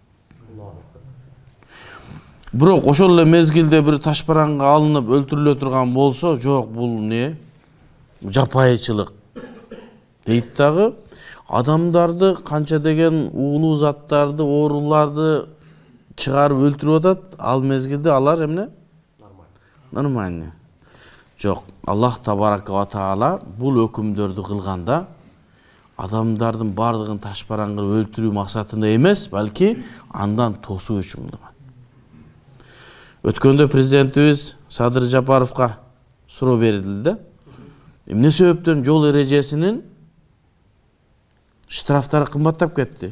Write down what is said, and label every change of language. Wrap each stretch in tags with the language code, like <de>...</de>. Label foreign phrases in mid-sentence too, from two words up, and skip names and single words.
<ky>Бирок ошол эле мезгилде бир ташбаранга алынып өлтүрүлө турган болсо, жок бул не? Жапайычылык дейт дагы. Адамдарды канча деген уулуу заттарды, ооруларды чыгарып өлтүрүп атат, ал мезгилде алар эмне? Нормально. Жок,</ky> <ar>الله تبارك وتعالى</ar> <ky>бул өкүмдөрдү кылганда адамдардын бардыгын ташбаран кылып өлтүрүү максатында эмес, балки андан тосуу үчүн кылган. Өткөндө президентибиз Садыр Жапаровго суроо берилди. Эмне себептен жол эрежесинин штрафтары кымбаттап кетти?</ky>